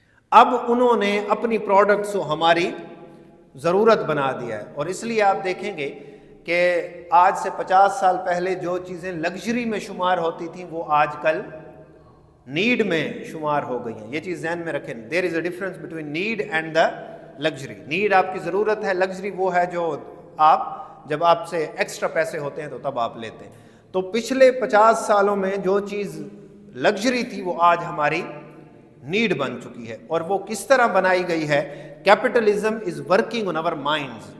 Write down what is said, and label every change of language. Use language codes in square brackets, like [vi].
[ur] اب انہوں نے اپنی پروڈکٹس کو ہماری ضرورت بنا دیا ہے. اور اس لیے آپ دیکھیں گے کہ آج سے 50 سال پہلے جو چیزیں لگژری میں شمار ہوتی تھیں وہ آج کل نیڈ میں شمار ہو گئی ہیں. یہ چیز ذہن میں رکھیں. [en] There is a difference between need and the luxury. [ur] Need آپ کی ضرورت ہے، لگژری وہ ہے جو آپ جب آپ سے ایکسٹرا پیسے ہوتے ہیں تو تب آپ لیتے ہیں. تو پچھلے 50 سالوں میں جو چیز لگژری تھی وہ آج ہماری نیڈ بن چکی ہے. اور وہ کس طرح بنائی گئی ہے؟ [en] Capitalism is working on our minds.